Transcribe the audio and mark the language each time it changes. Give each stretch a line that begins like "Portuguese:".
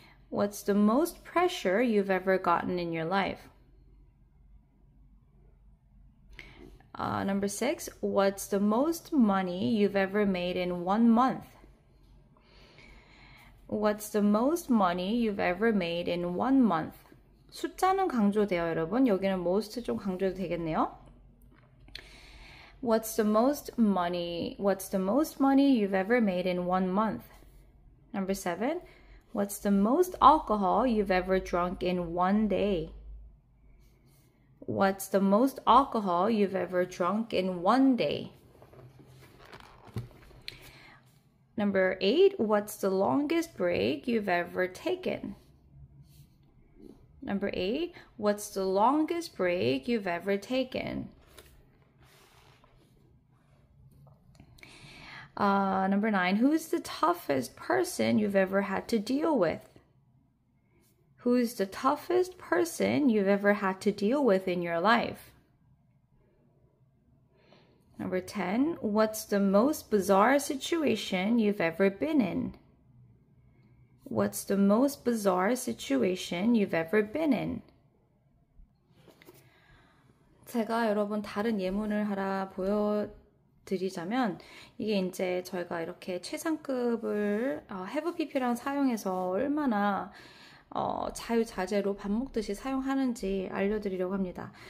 English: What's the most pressure you've ever gotten in your life? Number 6. What's the most money you've ever made in 1 month? What's the most money you've ever made in 1 month?
Korean: 숫자는 강조돼요, 여러분. 여기는 most 좀 강조도 되겠네요.
English: What's the most money you've ever made in 1 month? Number 7. What's the most alcohol you've ever drunk in 1 day? What's the most alcohol you've ever drunk in 1 day? Number 8. What's the longest break you've ever taken? Number 8. What's the longest break you've ever taken? Number 9. Who's the toughest person you've ever had to deal with? Who's the toughest person you've ever had to deal with in your life? Number 10. What's the most bizarre situation you've ever been in? What's the most bizarre situation you've ever been in?
Korean: 제가 여러분 다른 예문을 하나 보여드리자면 이게 이제 저희가 이렇게 최상급을 have pp랑 사용해서 얼마나 자유자재로 밥 먹듯이 사용하는지 알려드리려고 합니다.